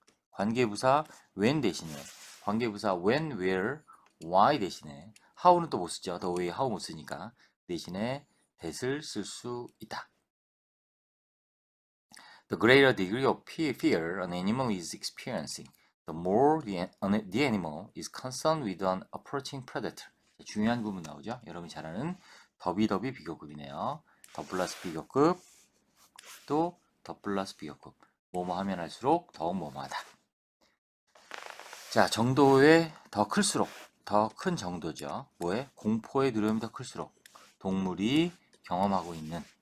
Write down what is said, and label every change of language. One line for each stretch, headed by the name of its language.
Korean: 관계부사 when 대신에 관계부사 when, where, why 대신에 how는 또 못 쓰죠. the way, how 못 쓰니까 대신에 that을 쓸 수 있다.
English: The greater degree of fear an animal is experiencing, the more the animal is concerned with an approaching predator.
Korean: 중요한 부분 나오죠. 여러분이 잘 아는 더비더비 비교급이네요. 더 플러스 비교급 또 더 플러스 비교급. 뭐뭐 하면 할수록 더욱 뭐뭐하다. 자, 정도의 더 클수록 더 큰 정도죠. 뭐에? 공포의 두려움이 더 클수록 동물이 경험하고 있는.